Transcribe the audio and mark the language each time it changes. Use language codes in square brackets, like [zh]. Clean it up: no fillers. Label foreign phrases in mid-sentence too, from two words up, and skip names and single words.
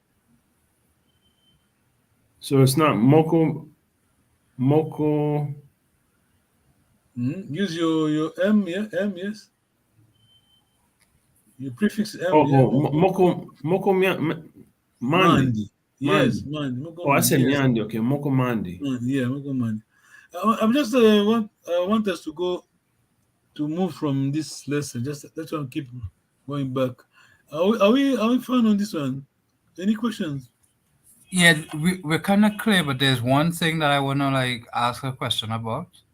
[en] So it's not moko. Use your M. Yeah, M. Yes. Your prefix M. [ln] Moko mandi. [en] Yes, mandi. Oh, I said Miandi. Okay, [ln] moko mandi. Yeah, moko mandi. [en] I'm just want us to move from this lesson. Just let's keep going back. Are we fine on this one? Any questions? Yeah, we're kind of clear, but there's one thing that I want to ask a question about.